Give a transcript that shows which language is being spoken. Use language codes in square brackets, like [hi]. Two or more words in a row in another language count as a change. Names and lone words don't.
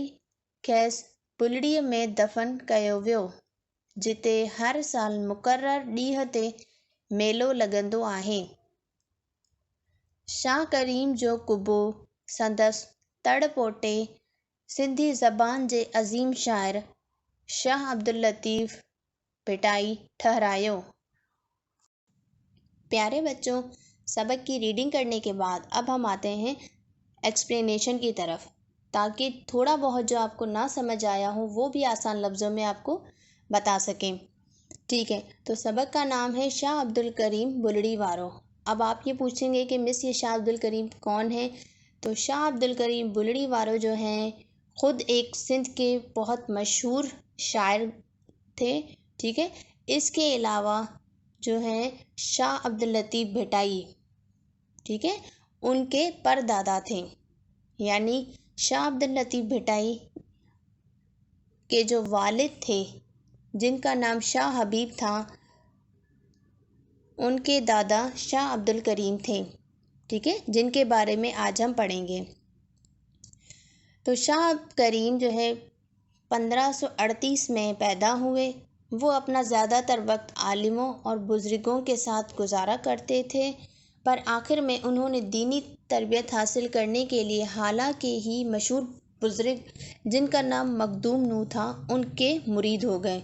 [sd] खेसि बुलड़ीअ में दफ़न कयो वियो, जिते हर साल मुक़ररु ॾींहं ते मेलो लॻंदो आहे। शाह करीम जो कुबो संदसि तड़ पोटे सिंधी ज़बान जे अज़ीम शाइर शाह अब्दुल लतीफ़ भिटाई ठहरायो। [ur] پیارے بچوں، سبق کی ریڈنگ کرنے کے بعد اب ہم آتے ہیں ایکسپلینیشن کی طرف، تاکہ تھوڑا بہت جو آپ کو نا سمجھ آیا ہو وہ بھی آسان لفظوں میں آپ کو بتا سکیں. ٹھیک ہے، تو سبق کا نام ہے شاہ عبد الکریم بلڑی وارو. اب آپ یہ پوچھیں گے کہ مس یہ شاہ عبد الکریم کون ہے? تو شاہ عبد الکریم بلڑی وارو جو ہیں خود ایک سندھ کے بہت مشہور شاعر تھے. ٹھیک ہے، اس کے علاوہ جو ہیں شاہ عبد اللطیف بھٹائی, ٹھیک ہے، ان کے پردادا تھے. یعنی شاہ عبد اللطیف بھٹائی کے جو والد تھے، جن کا نام شاہ حبیب تھا، ان کے دادا شاہ عبد الکریم تھے. ٹھیک ہے، جن کے بارے میں آج ہم پڑھیں گے. تو شاہ کریم جو ہے 1538 میں پیدا ہوئے۔ وہ اپنا زیادہ تر وقت عالموں اور بزرگوں کے ساتھ گزارا کرتے تھے، پر آخر میں انہوں نے دینی تربیت حاصل کرنے کے لیے حالانکہ ہی مشہور بزرگ جن کا نام مخدوم نو تھا ان کے مرید ہو گئے۔